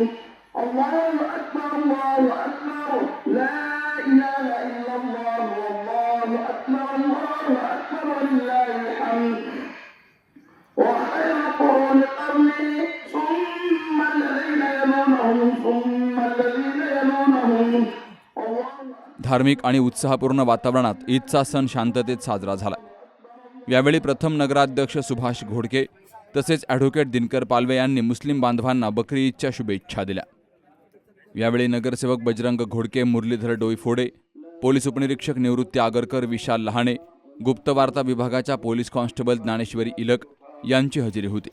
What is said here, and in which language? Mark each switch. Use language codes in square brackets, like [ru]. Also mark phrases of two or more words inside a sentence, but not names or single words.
[ar] الله أكبر الله أكبر لا إله إلا الله والله أكبر ولله الحمد. وخير القرون قرني ثم الذين يلونهم ثم الذين يلونهم. [mr] धार्मिक आणि उत्साहपूर्ण वातावरणात ईदचा सण शांततेत साजरा झाला. यावेळी प्रथम नगराध्यक्ष सुभाष घोडके तसेच ॲडव्होकेट दिनकर पालवे यांनी मुस्लिम बांधवांना बकरी ईदच्या शुभेच्छा दिल्या. यावेळी नगरसेवक बजरंग घोडके, मुरलीधर डोईफोडे, पोलीस उपनिरीक्षक निवृत्ती आगरकर, विशाल लहाणे, गुप्तवार्ता विभागाच्या पोलीस कॉन्स्टेबल ज्ञानेश्वरी इलक यांची हजेरी होती.